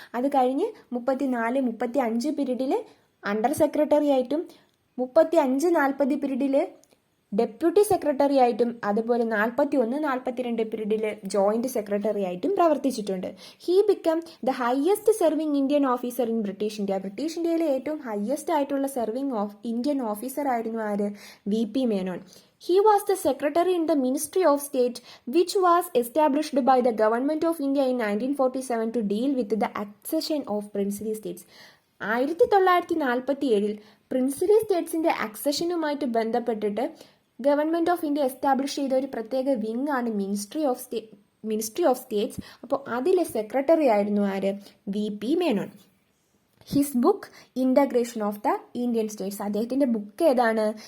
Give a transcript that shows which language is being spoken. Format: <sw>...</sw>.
<ml>അത് കഴിഞ്ഞ് 34-35 പീരീഡിൽ അണ്ടർ സെക്രട്ടറി ആയിട്ടും 35-40 പീരീഡിൽ ഡെപ്യൂട്ടി സെക്രട്ടറി ആയിട്ടും അതുപോലെ 41-42 പീരീഡിൽ ജോയിന്റ് സെക്രട്ടറി ആയിട്ടും പ്രവർത്തിച്ചിട്ടുണ്ട്.</ml> <en>He become the highest serving Indian officer in British India.</en> <ml>British ഇന്ത്യയിലെ ഏറ്റവും ഹയസ്റ്റ് ആയിട്ടുള്ള സെർവിംഗ് ഇന്ത്യൻ ഓഫീസർ ആയിരുന്നു ആര്? VP Menon.</ml> <en>He was the secretary in the Ministry of State, which was established by the Government of India in 1947 to deal with the accession of princely states.</en> <ml>1947 princely സ്റ്റേറ്റ്സിന്റെ അക്സഷനുമായിട്ട് ബന്ധപ്പെട്ടിട്ട് government of India establish ചെയ്ത ഒരു പ്രത്യേക wing ആണ് ministry of States. അപ്പോൾ അതിലെ secretary ആയിരുന്നു ആര്? VP Menon.</ml> <en>His book integration of the Indian states.</en> <ml>അദ്ദേഹത്തിന്റെ ബുക്ക് ഏതാണ്?</ml>